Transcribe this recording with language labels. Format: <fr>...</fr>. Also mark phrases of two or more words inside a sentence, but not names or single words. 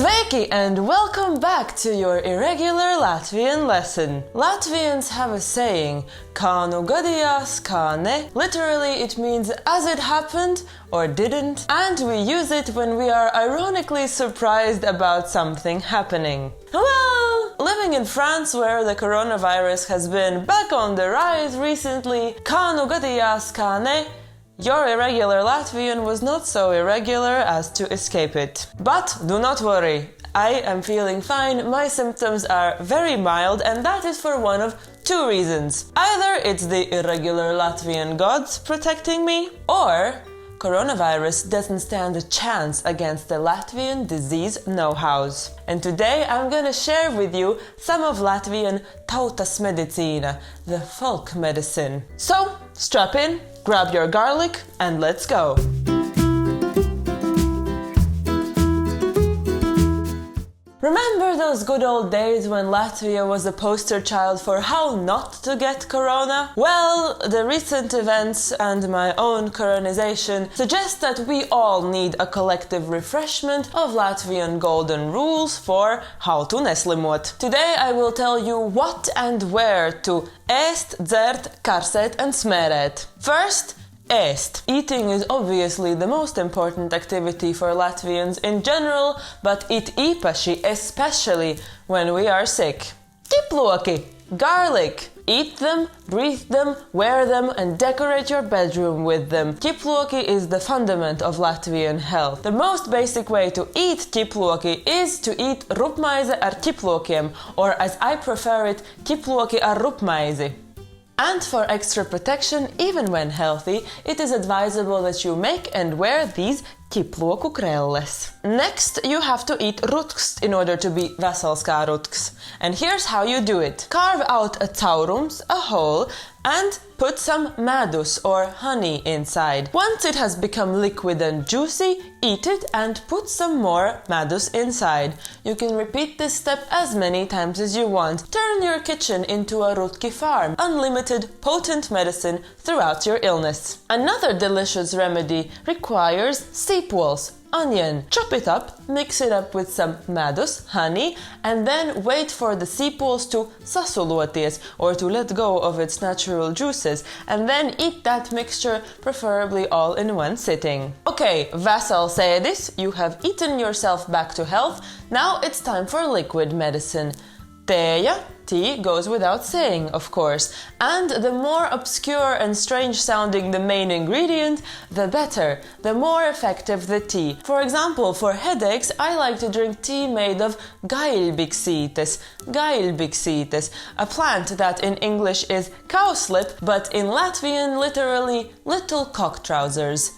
<en>Sveiki and welcome back to your Irregular Latvian lesson. Latvians have a saying,</en> <lv>kā nu gadījās, kā ne.</lv> <en>Literally it means as it happened or didn't, and we use it when we are ironically surprised about something happening. Well, living in France where the coronavirus has been back on the rise recently,</en> <lv>kā nu gadījās, kā ne,</lv> <en>your irregular Latvian was not so irregular as to escape it. But do not worry, I am feeling fine, my symptoms are very mild, and that is for one of two reasons. Either it's the irregular Latvian gods protecting me, or coronavirus doesn't stand a chance against the Latvian disease know-hows. And today I'm gonna share with you some of Latvian</en> <lv>tautas medicīna,</lv> <en>the folk medicine. So, strap in, grab your garlic, and let's go! Remember those good old days when Latvia was a poster child for how not to get corona? Well, the recent events and my own coronization suggest that we all need a collective refreshment of Latvian golden rules for how to neslimot. Today I will tell you what and where to</en> <lv>ēst, dzert, karsēt</lv> <en>and smērēt. First, ēst. Eating is obviously the most important activity for Latvians in general, but it īpaši, especially when we are sick. Ķiploki, garlic. Eat them, breathe them, wear them, and decorate your bedroom with them. Ķiploki is the fundament of Latvian health. The most basic way to eat ķiploki is to eat</en> <lv>rupmaize ar ķiplokiem,</lv> <en>or as I prefer it,</en> <lv>ķiploki ar rupmaizi.</lv> <en>And for extra protection, even when healthy, it is advisable that you make and wear these</en> <lv>ķiploku krelles.</lv> <en>Next, you have to eat rutks in order to be</en> <lv>vesels kā rutks.</lv> <en>And here's how you do it. Carve out a caurums, a hole, and put some medus or honey inside. Once it has become liquid and juicy, eat it and put some more medus inside. You can repeat this step as many times as you want. Turn your kitchen into a rutki farm. Unlimited, potent medicine throughout your illness. Another delicious remedy requires seapwals. Onion. Chop it up, mix it up with some medus, honey, and then wait for the seapwals to sasuloties, or to let go of its natural juices, and then eat that mixture, preferably all in one sitting.</en> <lv>Okay, vesels ēdis,</lv> <en>you have eaten yourself back to health. Now it's time for liquid medicine. Tēja, tea, goes without saying, of course, and the more obscure and strange sounding the main ingredient, the better, the more effective the tea. For example, for headaches, I like to drink tea made of gaļbiksītes, a plant that in English is cowslip, but in Latvian literally little cock trousers.</en>